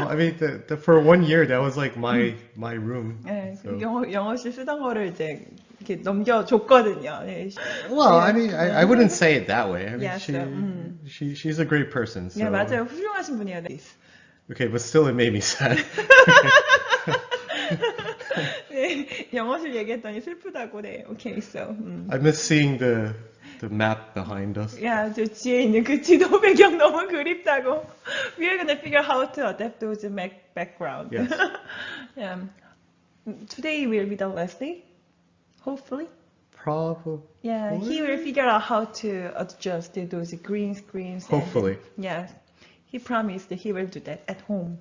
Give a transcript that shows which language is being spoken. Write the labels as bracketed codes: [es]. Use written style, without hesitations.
[en] I mean, for 1 year, that was like my room. [ko] 네, [en] So. [ko] 영어실 쓰던 거를 이제 이렇게 넘겨줬거든요. 네. [en] Well, I mean, I wouldn't say it that way. I mean, Yeah, so, she's a great person. So. [ko] 네, 맞아요. 훌륭하신 분이에요. 네. [en] Okay, but still it made me sad. [ko] 네, 영어실 얘기했더니 슬프다고. 네, [en] okay, so. I miss seeing the map behind us. [ko] 야, 저 뒤에 있는 그 지도 배경 너무 그립다고. [en] We are gonna figure how to adapt those background. Yes. Yeah. Today will be the last day, hopefully. Probably. Yeah, he will figure out how to adjust those green screens. Hopefully. Yeah, he promised that he will do that at home.